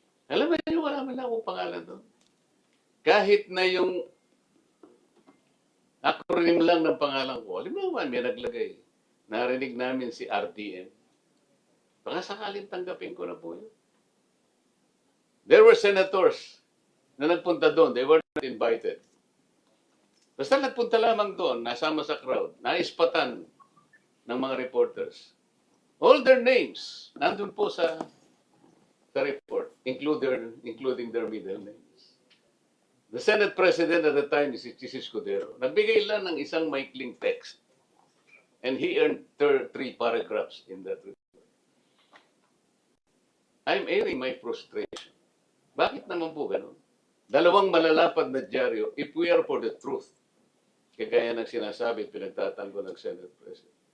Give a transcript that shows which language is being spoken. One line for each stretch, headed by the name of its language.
Filipino: Alam mo yun, wala man akong pangalan doon. Kahit na yung acronym lang ng pangalan ko, alam mo man, may naglagay. Narinig namin si RTM. Baka sakaling tanggapin ko na po yun.
English: There were senators
Filipino: na nagpunta doon.
English: They were not invited.
Filipino: Basta nagpunta lamang doon, nasama sa crowd, naispatan ng mga reporters.
English: All their names,
Filipino: nandun po sa report,
English: including their middle names. The Senate President at the time is si Chis Escudero.
Filipino: Nagbigay lang ng isang maikling text.
English: And he earned 3 paragraphs in that report. I'm airing my frustration.
Filipino: Bakit naman po ganun? 2 malalapad na dyaryo,
English: if we are for the truth,
Filipino: kagaya ng sinasabi, pinagtatanggol ng Senate President.